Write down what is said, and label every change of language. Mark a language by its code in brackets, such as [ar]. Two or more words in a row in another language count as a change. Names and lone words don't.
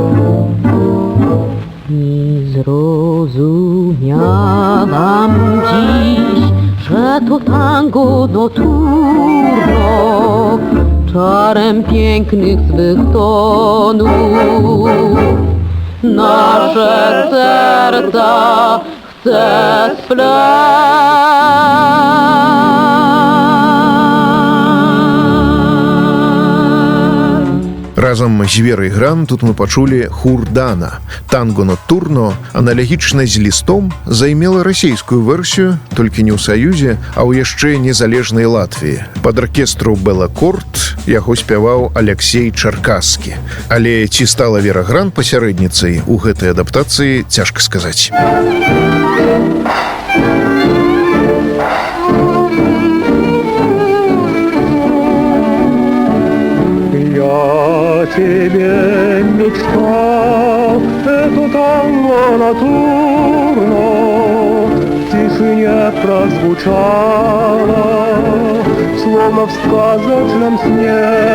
[pl] I zrozumiałam dziś, że to tango nocturno czarem pięknych swych tonów nasze serca chce spleść. [be] Разам з Верай Гран тут мы пачулі «Хурдана». «Танго ноттурно», аналагічна з «Лістом», займела расійскую версію, толькі не ў Саюзе, а ў яшчэ незалежнай Латвіі. Пад аркестру «Белакорд» яго спяваў Аляксей Чаркаскі. Але ці стала Вера Гран пасярэдніцай у гэтай адаптацыі, цяжка сказаць. [ru] Тебе мечта, это танго натурно в тишине прозвучало, словно в сказочном сне.